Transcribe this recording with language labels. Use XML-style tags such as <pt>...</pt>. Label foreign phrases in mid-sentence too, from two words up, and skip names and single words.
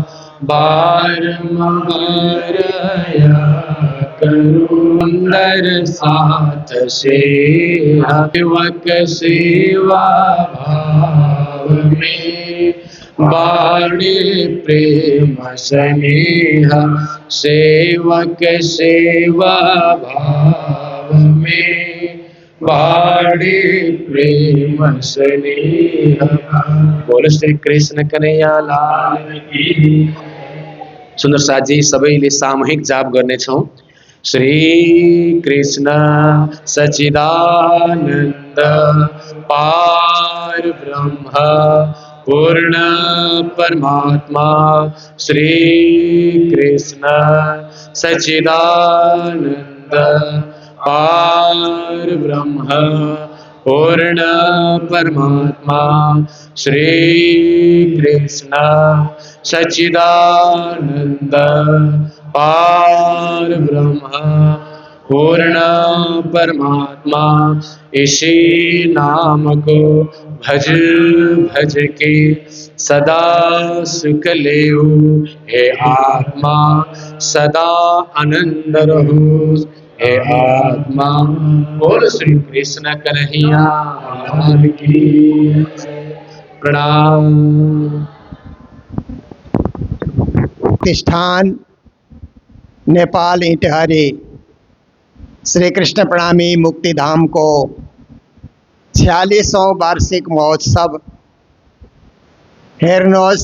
<hi>बारंबारया करो सुंदर साथ से सेवक सेवा भाव में बाणे प्रेम स्नेह सेवक सेवा भाव में बाणे प्रेम स्नेह। बोल श्री कृष्ण कन्हैया लाल की।</hi> <ne>सुन्दर साथजी सबैले सामूहिक जाप गर्नेछौं।</ne> <hi>श्री कृष्ण सच्चिदानन्द पार ब्रह्म पूर्ण परमात्मा श्री कृष्ण सच्चिदानन्द पार ब्रह्म पूर्ण परमात्मा श्री कृष्ण सच्चिदानंद पार ब्रह्म पूर्ण परमात्मा इसी नाम को भज भज के सदा सुख लेऊ, हे आत्मा सदा आनंद रहो, हे आत्मा। बोल श्री कृष्ण कन्हैया लाल की। प्रणाम।</hi> <ne>प्रतिष्ठान नेपाल इटहरी श्री कृष्ण प्रणामी मुक्तिधाम को 46औं वार्षिक महोत्सव हेर्नुहोस्।</ne>